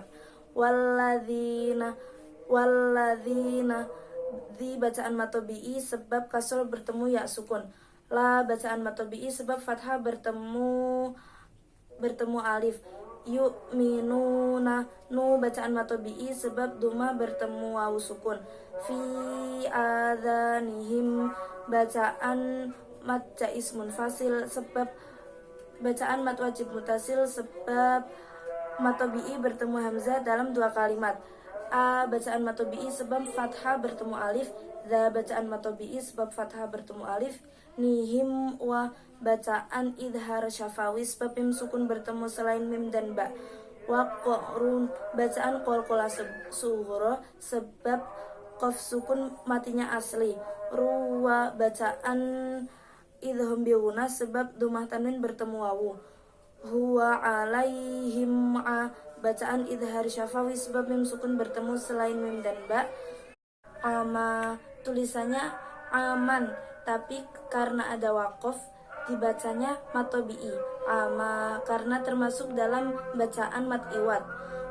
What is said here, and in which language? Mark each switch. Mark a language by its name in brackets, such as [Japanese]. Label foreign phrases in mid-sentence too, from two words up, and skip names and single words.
[Indonesian] Walladzina di bacaan matobi'i sebab kasroh bertemu ya sukun. La bacaan matobi'i sebab fathah bertemu alif. Yu'minuna, nu bacaan matobi'i sebab doma bertemu wawu sukun. Fi adhanihim bacaan mat jais munfasil sebab bacaan mat wajib mutasil sebab matobi'i bertemu hamzah dalam dua kalimat. A bacaan matobi'i sebab fathah bertemu alif. Za bacaan matobi'i sebab fathah bertemu alif. Nihim wa bacaan idhar syafawi sebab mim sukun bertemu selain mim dan ba. Wa qa'run bacaan qalqalah sughra sebab qaf sukun matinya asli. Ruwa bacaan idham biuna sebab domah tanwin bertemu wawu. Huwa alaihim bacaan idhar syafawi sebab mim sukun bertemu selain mim dan ba. Ama tulisannya aman, tapi karena ada waqaf dibacanya matobi'i. Ama karena termasuk dalam bacaan mat iwad.